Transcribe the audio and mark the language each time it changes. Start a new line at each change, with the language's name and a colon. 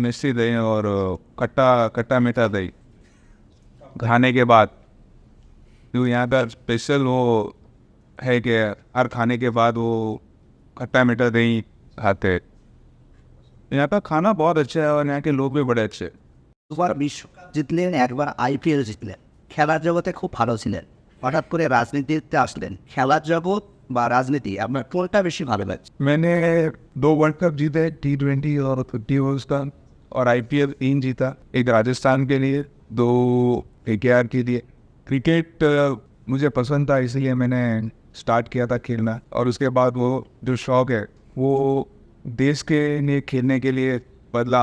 Hindi: मिष्टी दही और खट्टा मीठा दही खाने के बाद, जो यहाँ का स्पेशल वो है कि हर खाने के बाद वो खट्टा मीठा दही खाते हैं। यहाँ का खाना बहुत अच्छा है और यहाँ के लोग भी बड़े अच्छे हैं।
Bangla: দুবার বিশ্বকাপ জিতলেন, একবার আইপিএল জিতলেন, খেলার জগতে খুব ভালো ছিলেন, হঠাৎ করে রাজনীতিতে আসলেন। খেলার জগৎ বা রাজনীতি আপনার কোনটা বেশি ভালো লাগছে?
Hindi: मैंने 2 वर्ल्ड कप जीते, T20 और 50 ओवर्स का, और IPL 3 जीता, एक राजस्थान के लिए, 2 KKR के लिए। क्रिकेट मुझे पसंद था, इसलिए मैंने स्टार्ट किया था खेलना। और उसके बाद वो जो शौक़ है वो देश के लिए खेलने के लिए बदला।